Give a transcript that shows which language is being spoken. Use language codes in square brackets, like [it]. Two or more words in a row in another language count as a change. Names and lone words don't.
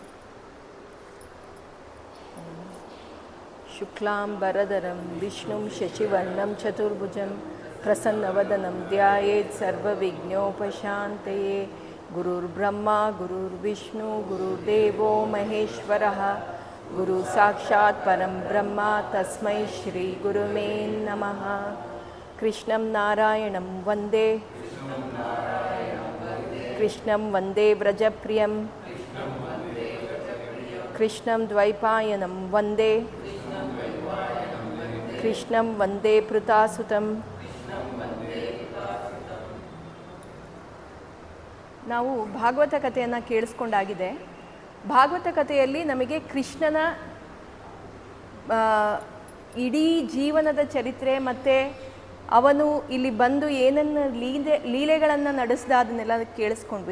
[sa] ಶುಕ್ಲಾಂಬರಧರಂ ವಿಷ್ಣುಂ ಶಶಿವರ್ಣಂ ಚತುರ್ಭುಜಂ ಪ್ರಸನ್ನವದನಂ ಧ್ಯಾಯೇತ್ ಸರ್ವವಿಘ್ನೋಪಶಾಂತಯೇ. ಗುರುರ್ಬ್ರಹ್ಮ ಗುರುರ್ವಿಷ್ಣು ಗುರುರ್ದೇವೋ ಮಹೇಶ್ವರಃ. ಗುರು ಸಾಕ್ಷಾತ್ ಪರಂ ಬ್ರಹ್ಮ ತಸ್ಮೈ ಶ್ರೀ ಗುರುವೇ ನಮಃ. ಕೃಷ್ಣಂ ನಾರಾಯಣಂ ವಂದೇ ಕೃಷ್ಣಂ ವಂದೇ ವ್ರಜಪ್ರಿಯಂ ಕೃಷ್ಣಂ ದ್ವೈಪಾಯನಂ ವಂದೇ ಕೃಷ್ಣಂ ವಂದೇ ಪೃತಾಸುತಂ. [kn] ನಾವು ಭಾಗವತ ಕಥೆಯನ್ನು ಕೇಳಿಸ್ಕೊಂಡಾಗಿದೆ. ಭಾಗವತ ಕಥೆಯಲ್ಲಿ ನಮಗೆ ಕೃಷ್ಣನ ಇಡೀ ಜೀವನದ ಚರಿತ್ರೆ ಮತ್ತು ಅವನು ಇಲ್ಲಿ ಬಂದು ಏನನ್ನು ಲೀಲೆಗಳನ್ನು ನಡೆಸ್ದ ಅದನ್ನೆಲ್ಲ ಕೇಳಿಸ್ಕೊಂಡ್ವಿ.